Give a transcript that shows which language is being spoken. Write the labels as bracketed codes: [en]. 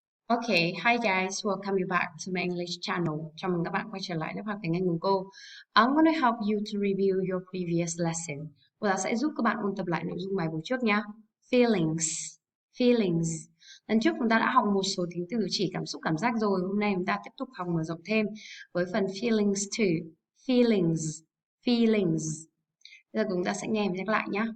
[en] Okay, hi guys, welcome you back to my English channel. [vi] Chào mừng các bạn quay trở lại lớp học tiếng Anh cùng cô. [en] I'm gonna help you to review your previous lesson. [vi] Cô giáo sẽ giúp các bạn ôn tập lại nội dung bài buổi trước nhé. [en] Feelings, feelings. [vi] Lần trước chúng ta đã học một số tính từ chỉ cảm xúc, cảm giác rồi. Hôm nay chúng ta tiếp tục học mở rộng thêm với phần feelings too. [en] Feelings, feelings. [vi] Bây giờ chúng ta sẽ nghe và nhắc lại nhé.